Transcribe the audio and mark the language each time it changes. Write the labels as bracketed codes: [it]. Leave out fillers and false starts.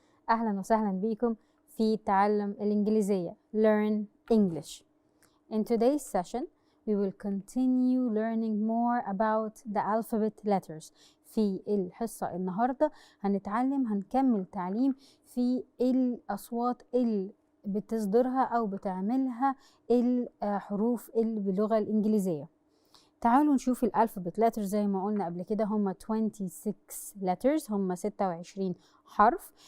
[ar] أهلا وسهلا بكم في تعلم الإنجليزية [en] Learn English. In today's session, we will continue learning more about the alphabet letters. [ar] في الحصة النهاردة هنكمل تعليم في الأصوات اللي بتصدرها أو بتعملها الحروف اللي باللغة الإنجليزية. تعالوا نشوف الألفابت letters زي ما قلنا قبل كده، هم 26 letters، هم 26 حرف.